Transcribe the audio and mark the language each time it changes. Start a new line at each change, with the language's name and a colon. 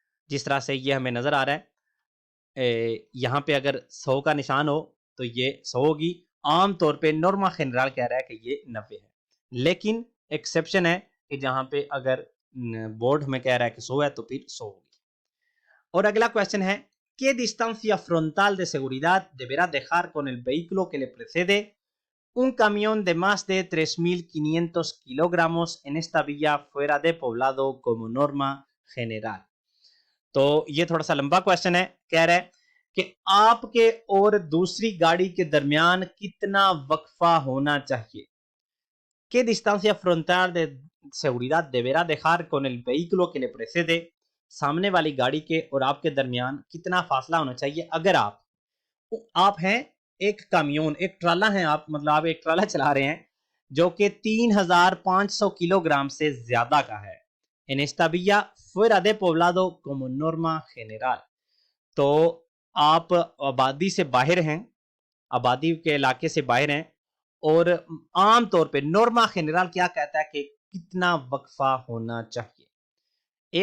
Hindi: जिस तरह से ये हमें नजर आ रहा है, यहां पे अगर 100 का निशान हो तो ये 100 होगी। आमतौर पे नॉर्मा जनरल कह रहा है कि ये 90 है, लेकिन एक्सेप्शन है कि जहां पे अगर बोर्ड में कह रहा है कि 100 है तो फिर 100 होगी। और अगला क्वेश्चन है,
Spanish: ¿qué distancia frontal de seguridad deberá dejar con el vehículo que le precede un camión de más de 3.500 kilogramos en esta vía fuera de poblado como norma general।
Hindi: तो ये थोड़ा सा लंबा क्वेश्चन है, कह रहा है कि आपके और दूसरी गाड़ी के दरमियान कितना वक्फा होना चाहिए।
Spanish: ¿Qué distancia frontal de seguridad deberá dejar con el vehículo que le precede,
Hindi: सामने वाली गाड़ी के और आपके दरमियान कितना फासला होना चाहिए। अगर आप हैं एक कामियोन, एक ट्राला है, आप मतलब आप एक ट्राला चला रहे हैं जो कि 3,500 किलोग्राम से ज्यादा का है।
Spanish: En esta vía fuera de poblado como norma general,
Hindi: तो आप आबादी से बाहर हैं, आबादी के इलाके से बाहर हैं, और आम तौर पे नॉर्मा जनरल क्या कहता है कि कितना वक्फा होना चाहिए।